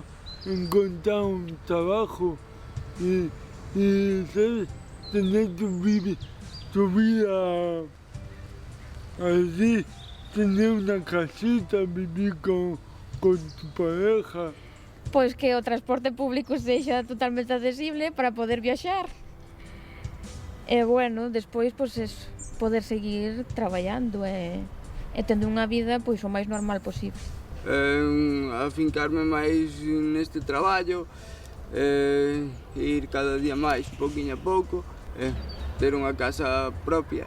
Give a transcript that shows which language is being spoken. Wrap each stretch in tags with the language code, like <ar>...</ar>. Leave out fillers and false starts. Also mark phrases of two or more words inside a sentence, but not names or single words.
<es>Encontrar un trabajo y ¿sabes? Tener tu vida así, tener una casita, vivir con tu pareja.</es> <gl>Pois que o transporte público sexa totalmente accesible para poder viaxar. E bueno, despois pois poder seguir traballando e tendo unha vida pois o máis normal posible. Afincarme máis neste traballo, ir cada día máis, pouquinho a pouco, ter unha casa propia.</gl>